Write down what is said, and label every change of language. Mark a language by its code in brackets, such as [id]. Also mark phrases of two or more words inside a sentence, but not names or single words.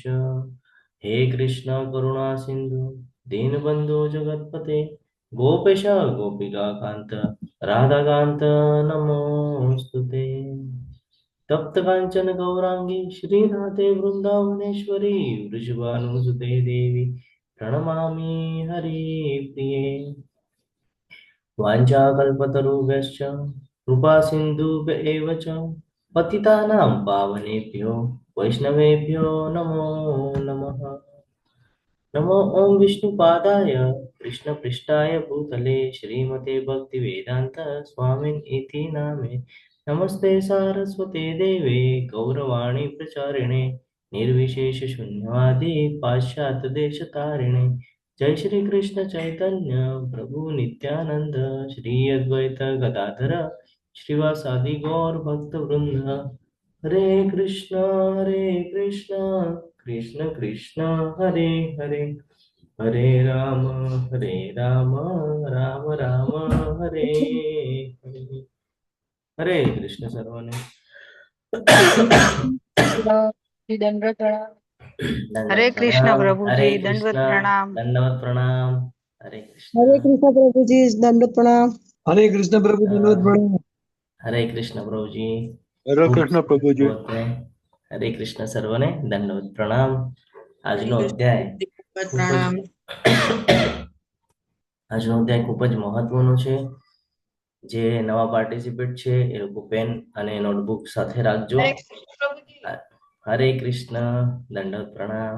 [sa] હે કૃષ્ણ કરુણા સિંધુ દીનબંધુ જગતપતે ગોપેશ ગોપિકા કાંત રાધાકાંત નમોસ્તુતે. તપ્ત કાંચન ગૌરાંગી શ્રી રાધે વૃંદાવનેશ્વરી વૃષભાનુસુતે દેવી પ્रणमामि हरिप्रिये. वाञ्छाकल्पतरुभ्यश्च कृपा सिन्धुभ्य एव च पतितानां पावनेभ्यो वैष्णवेभ्यो नमो नमः. नमो ओम विष्णुपादाय कृष्णपृष्ठाय भूतले श्रीमते भक्तिवेदांत स्वामिन् इति नामे. नमस्ते सारस्वते देवे गौरवाणी प्रचारिणे निर्विशेष शून्यवादी पाश्चात्य देशतारिणे. जय श्री कृष्ण चैतन्य प्रभु नित्यानंद श्री अद्वैत गदाधर श्रीवासादि गौर भक्त वृंद. हरे कृष्ण कृष्ण कृष्ण हरे हरे हरे राम राम राम हरे हरे. [hi] हरे कृष्ण सर्वाने. दंडवत प्रणाम। हरे कृष्ण प्रभुजी, दंडवत प्रणाम। दंडवत प्रणाम। हरे कृष्ण प्रभुजी, दंडवत प्रणाम। हरे कृष्ण प्रभु दंडवत प्रणाम। हरे कृष्ण प्रभुजी, हरे कृष्ण प्रभुजी। हरे कृष्ण सर्वने दंडवत प्रणाम. [gu] આજનો અધ્યાય ખૂબ જ મહત્વનો છે. જે નવા પાર્ટિસિપેટ છે એ લોકો પેન અને નોટબુક સાથે રાખજો. હરે કૃષ્ણ દંડવત પ્રણામ.